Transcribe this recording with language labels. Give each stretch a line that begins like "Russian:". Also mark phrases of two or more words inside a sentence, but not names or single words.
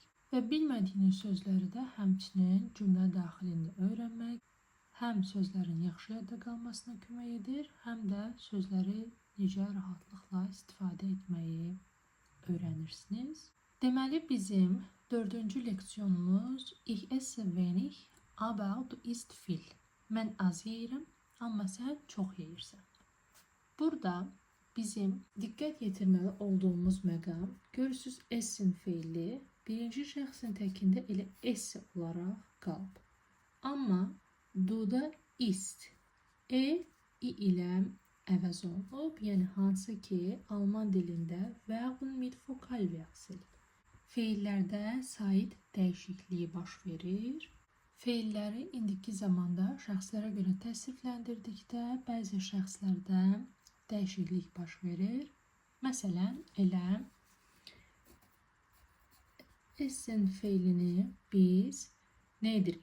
Azerbaijani: Və bilmədiyiniz sözləri də həmçinin cümlə daxilində öyrənmək həm sözlərin yaxşı yadda qalmasına kömək edir, həm də sözləri necə rahatlıqla istifadə etməyi öyrənirsiniz. Deməli, bizim 4.
German: leksiyonumuz Ich esse wenig, aber du isst viel.
Azerbaijani: Mən az yeyirəm, amma sən çox yeyirsən. Burada bizim diqqət yetirməli olduğumuz məqam, görürsünüz essen feili birinci şəxsin təkində elə esse olaraq qalıb. Amma duda ist, i ilə əvəz olunub, yəni hansı ki Alman dilində
German: Verben mit vokal wechsel.
Azerbaijani: Feillərdə sait dəyişikliyi baş verir. Feilləri indiki zamanda şəxslərə görə təsrifləndirdikdə bəzi şəxslərdə dəyişiklik baş verir. Məsələn, elə essen feilini biz nə edirik?